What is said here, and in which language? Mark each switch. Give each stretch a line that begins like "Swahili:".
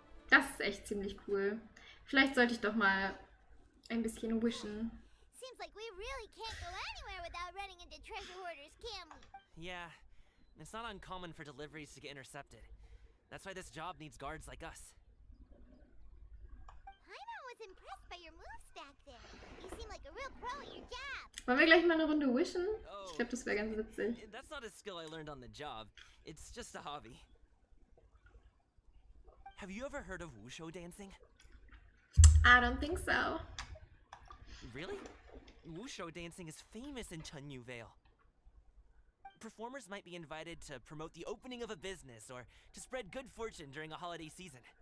German: Das ist echt ziemlich cool. Vielleicht sollte ich doch mal ein bisschen wishen.
English: Seems like we really can't go anywhere without running into treasure hoarders, can we? Yeah, it's not uncommon for deliveries to get intercepted. That's why this job needs guards like us. Paimon was impressed by your moves back there. You seem like a real pro at your job.
German: Wollen wir gleich mal eine Runde wishen? Ich glaube, das wäre ganz witzig.
English: That's not a skill I learned on the job. It's just a hobby. Have you ever heard of wushu dancing? I don't think so. Really? Wushu dancing is famous in Chunyu Vale. Performers might be invited to promote the opening of a business or to spread good fortune during a holiday season.